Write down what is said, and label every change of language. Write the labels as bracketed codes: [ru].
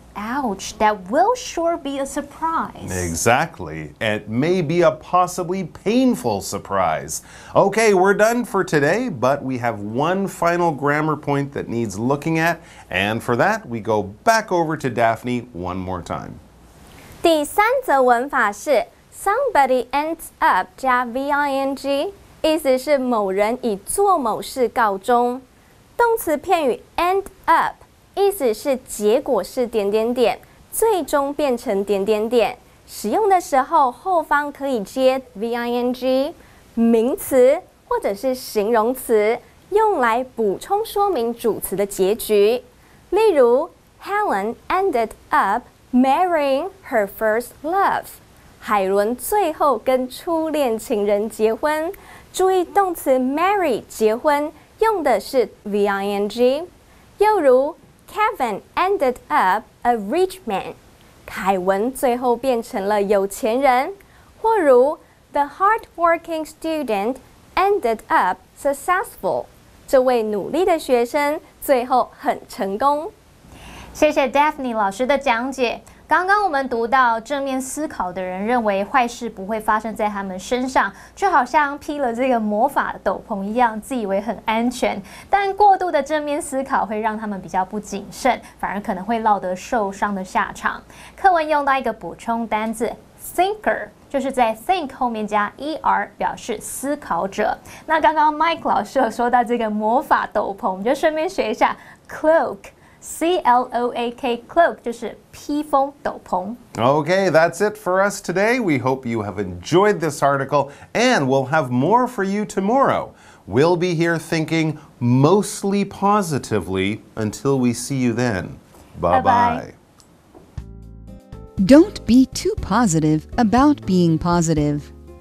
[en] Ouch, that will sure be a surprise. Exactly. It may be a possibly painful surprise. Okay, we're done for today, but we have one final grammar point that needs looking at, and for that, we go back over to Daphne one more time. [zh] 第三则文法是 somebody ends up 加 VING， 意思是某人以做某事告终。动词片语 end up。意思是结果是点点点，最终变成点点点。使用的时候，后方可以接 VING， 名词或者是形容词，用来补充说明主词的结局。 [en] 例如 ，Helen ended up marrying her first love。 [zh] 海伦最后跟初恋情人结婚。注意动词 marry 结婚用的是 VING。 [en] 又如 Kevin ended up a rich man， [zh] 凯文最后变成了有钱人。或如 [en] The hardworking student ended up successful， [zh] 这位努力的学生最后很成功。谢谢 Daphne 老师的讲解。刚刚我们读到正面思考的人认为坏事不会发生在他们身上，就好像披了这个魔法斗篷一样，自以为很安全。但过度的正面思考会让他们比较不谨慎，反而可能会落得受伤的下场。课文用到一个补充单字 thinker， 就是在 think 后面加 er 表示思考者。那刚刚 Mike 老师有说到这个魔法斗篷，我们就顺便学一下 cloak。CLOAK, cloak 就是披风斗篷。 [en] Okay, that's it for us today. We hope you have enjoyed this article, and we'll have more for you tomorrow. We'll be here thinking mostly positively until we see you then. Bye-bye. Don't be too positive about being positive.